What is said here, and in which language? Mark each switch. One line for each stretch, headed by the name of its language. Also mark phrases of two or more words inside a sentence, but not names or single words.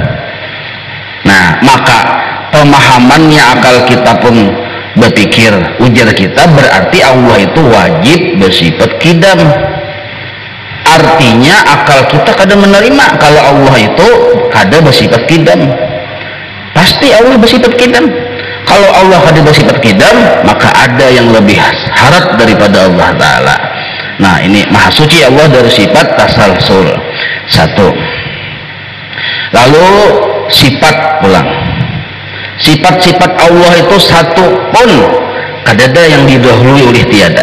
Banjar: Nah, maka pemahamannya akal kita pun berpikir, ujar kita, berarti Allah itu wajib bersifat qidam. Artinya akal kita kada menerima kalau Allah itu kada bersifat qidam.
Indonesian: Pasti Allah bersifat qidam.
Banjar: Kalau Allah kada bersifat qidam,
Indonesian: maka ada yang lebih harap daripada Allah Ta'ala. Nah, ini maha suci Allah dari sifat tasalsul. Satu. Lalu sifat pulang.
Banjar: Sifat-sifat Allah itu satu pun kadada yang didahului oleh tiada.